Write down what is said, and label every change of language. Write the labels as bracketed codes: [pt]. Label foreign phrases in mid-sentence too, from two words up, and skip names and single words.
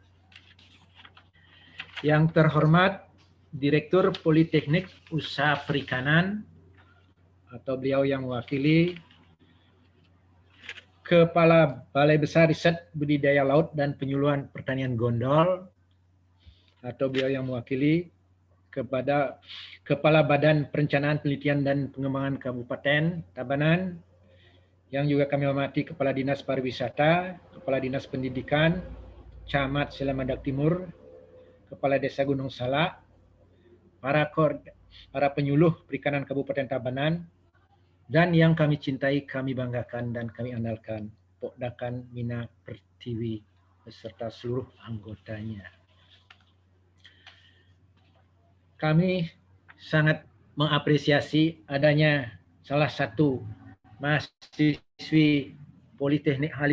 [id] Yang terhormat Direktur Politeknik Usaha Perikanan atau beliau yang mewakili Kepala Balai Besar Riset Budidaya Laut dan Penyuluhan Pertanian Gondol, atau beliau yang mewakili kepada Kepala Badan Perencanaan Penelitian dan Pengembangan Kabupaten Tabanan, yang juga kami hormati Kepala Dinas Pariwisata, Kepala Dinas Pendidikan, Camat Selemadak Timur, Kepala Desa Gunung Salak, para penyuluh perikanan Kabupaten Tabanan, dan yang kami cintai, kami banggakan, dan kami andalkan, Pokdakan Mina Pertiwi beserta seluruh anggotanya. Kami sangat mengapresiasi adanya salah satu mahasiswi Politeknik Ahli